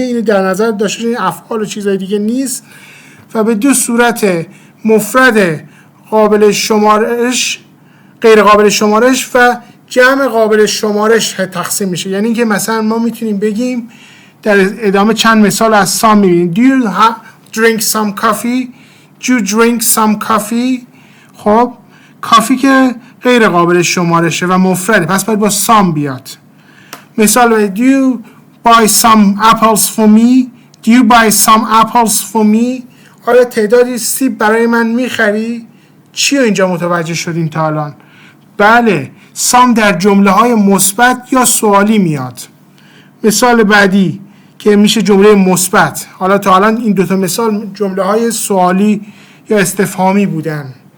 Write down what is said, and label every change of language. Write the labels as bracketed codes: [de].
[fa] اینو در نظر داشته باشین، افعال و چیزای دیگه نیست. و به 2 صورت مفرد قابل شمارش، غیر قابل شمارش و جمع قابل شمارش تقسیم میشه. یعنی که مثلا ما میتونیم بگیم در ادامه چند مثال از سام میبینیم. [en] Do you drink some coffee? Do you drink some coffee؟ [fa] خب کافی که غیر قابل شمارشه و مفرده، پس باید با سام بیاد. [en] مثال Do you buy some apples for me? Do you buy some apples for me؟ [fa] آیا تعدادی سیب برای من میخری؟ چی رو اینجا متوجه شدیم تا الان؟ بله، سام در جمله های مثبت یا سوالی میاد. مثال بعدی که میشه جمله مثبت. حالا تا الان این 2 مثال جمله های سوالی یا استفهامی بودن.